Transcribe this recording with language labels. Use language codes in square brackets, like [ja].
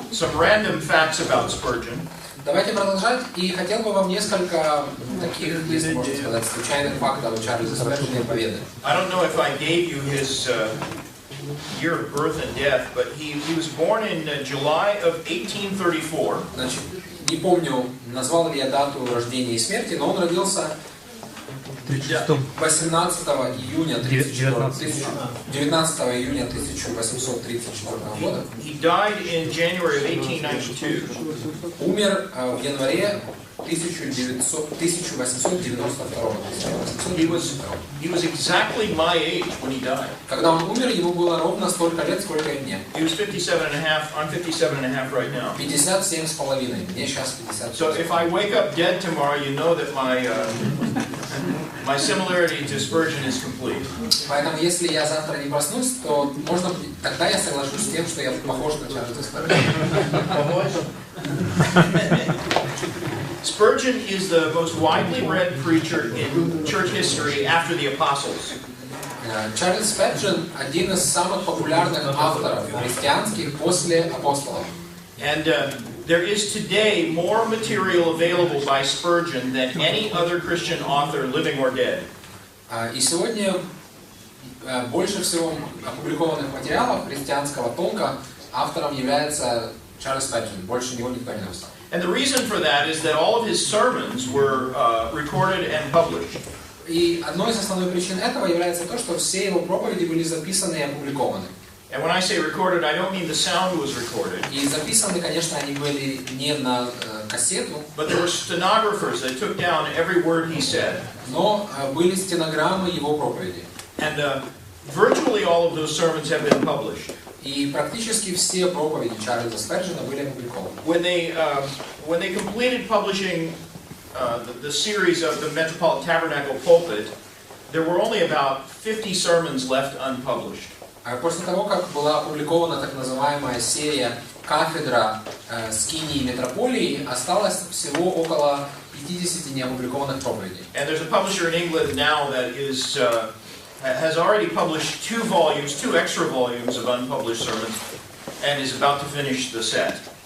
[en] some random facts about Spurgeon. [ru] Давайте продолжать. И хотел бы вам несколько таких, если можно сказать, случайных фактов о Чарльзе Спurgeоне поведать. [en] I don't know if I gave you his year of birth and death, but he was born in July of 1834. [ru] Значит, не помню, назвал ли я дату рождения и смерти, но он родился 18 июня 1834 года. [en] He died in January of 1892. [ru] Умер в январе 1892 [en] He was exactly my age when he died. [ru] Когда он умер, ему было ровно столько лет, сколько и мне. [en] He was 57 and a half. I'm 57 and a half right now. [ru] 57 с половиной. Мне сейчас 50. [en] So if I wake up dead tomorrow, you know that my similarity to Spurgeon is complete. [ru] Поэтому, если я завтра не проснусь, то можно тогда я соглашусь с тем, что я похож на Чарльза Спurgeона. [en] Spurgeon is the most widely read preacher in church history after the apostles. [ru] Чарльз Спurgeon один из самых популярных авторов христианских после апостолов. [en] And there is today more material available by Spurgeon than any other Christian author, living or dead. [ru] И сегодня больше всего опубликованных материалов христианского толка автором является Чарльз Спurgeon. Больше него никто не написал. [en] And the reason for that is that all of his sermons were recorded and published. [ru] И одной из основных причин этого является то, что все его проповеди были записаны и опубликованы. [en] And when I say recorded, I don't mean the sound was recorded. [ru] И записаны, конечно, они были не на кассету. [en] But there were stenographers that took down every word he said. [ru] Но были стенограммы его проповедей. [en] And virtually all of those sermons have been published. [ru] И практически все проповеди Чарльза Спurgeона были опубликованы. [en] When they completed publishing the series of the Metropolitan Tabernacle Pulpit, there were only about 50 sermons left unpublished. [ru] После того, как была опубликована так называемая серия «Кафедра скинии метрополии», осталось всего около 50 неопубликованных проповедей. [en] And there's a publisher in England now that has already published two extra volumes of unpublished sermons, and is about to finish the set.